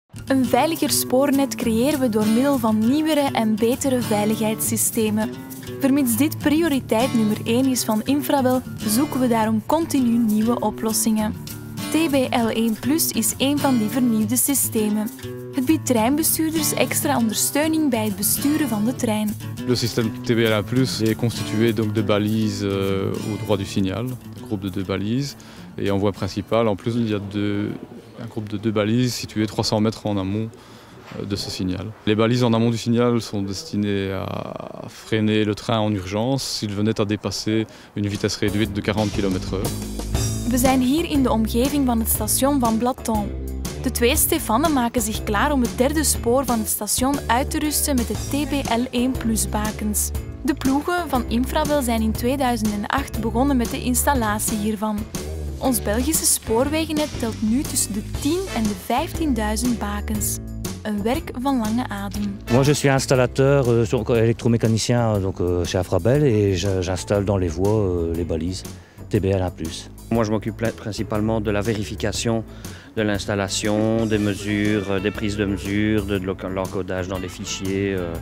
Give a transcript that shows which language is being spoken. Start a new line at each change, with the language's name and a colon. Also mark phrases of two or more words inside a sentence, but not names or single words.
Dutch: Een veiliger spoornet creëren we door middel van nieuwere en betere veiligheidssystemen. Vermits dit prioriteit nummer 1 is van Infrabel, zoeken we daarom continu nieuwe oplossingen. TBL1 Plus is een van die vernieuwde systemen. Het biedt treinbestuurders extra ondersteuning bij het besturen van de trein.
French: Le système TBL1 est constitué donc de balises au droit du signal, un groupe de 2 balises. Et en voie principale, en plus, il y a un groupe de 2 balises situées 300 mètres en amont de ce signal. Les balises en amont du signal sont destinées à freiner le train en urgence s'il venait à dépasser une vitesse réduite de 40 km/h.
Dutch: We zijn hier in de omgeving van het station van Blaton. De 2 Stefannen maken zich klaar om het 3e spoor van het station uit te rusten met de TBL1 Plus bakens. De ploegen van Infrabel zijn in 2008 begonnen met de installatie hiervan. Ons Belgische spoorwegennet telt nu tussen de 10 en de 15.000 bakens. Een werk van lange adem.
French: Moi je suis installateur, électromécanicien chez Infrabel et j'installe dans les voies les balises TBL1+. Moi je m'occupe principalement de la vérification de l'installation, des mesures, des prises de mesures, de l'encodage dans les fichiers.